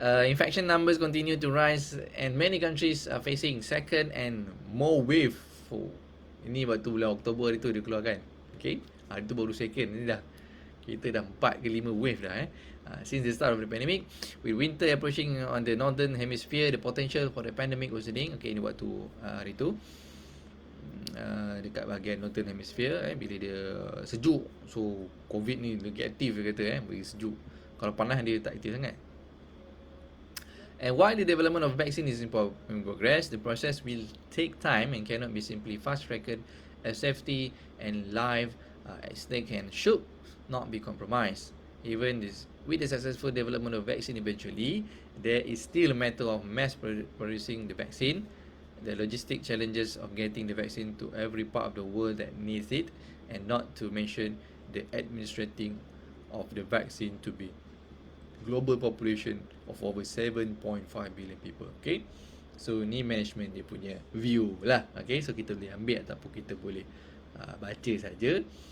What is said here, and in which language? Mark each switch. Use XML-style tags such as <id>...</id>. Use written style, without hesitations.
<en>Infection numbers continue to rise and many countries are facing second and more wave.</en> <ms>Ini waktu bulan Oktober itu dia keluarkan. Okay. Hari tu baru second. Ini dah kita dah 4 ke 5 wave dah.</ms> <en>Since the start of the pandemic, with winter approaching on the northern hemisphere, the potential for the pandemic worsening.</en> <ms>Okay, ini waktu hari tu dekat bahagian</ms> <en>northern hemisphere,</en> <ms>bila dia sejuk, so COVID ni lagi aktif dia kata, bagi sejuk. Kalau panas dia tak aktif sangat.</ms> <en>And while the development of vaccine is in progress, the process will take time and cannot be simply fast-tracked, as safety and life at stake and should not be compromised. Even with the successful development of vaccine eventually, there is still a matter of mass producing the vaccine, the logistic challenges of getting the vaccine to every part of the world that needs it, and not to mention the administrating of the vaccine to be global population of over 7.5 billion people.</en> <ms>Okay, so ni management dia punya view lah. Okay, so kita boleh ambil ataupun kita boleh baca saja.</ms>